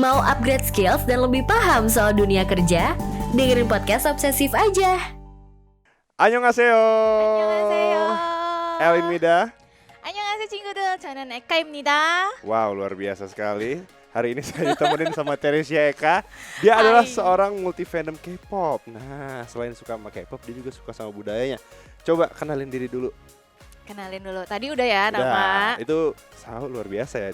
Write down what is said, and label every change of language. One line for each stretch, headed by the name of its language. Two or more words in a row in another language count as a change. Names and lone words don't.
English: upgrade skills
Indonesian: dan lebih paham soal dunia kerja? Dengerin podcast Obsesif aja.
Korean: Annyeonghaseyo. 안녕하세요. Elin 안녕하세요 친구들. 저는 에카입니다.
Indonesian: Wow, luar biasa sekali. Hari ini saya ditemenin sama Teresia Eka. Dia adalah seorang multi fandom K-pop. Nah, selain suka sama K-pop, dia juga suka sama budayanya. Coba kenalin diri dulu. Kenalin dulu. Tadi udah ya Udah, nama. itu Sao luar biasa ya.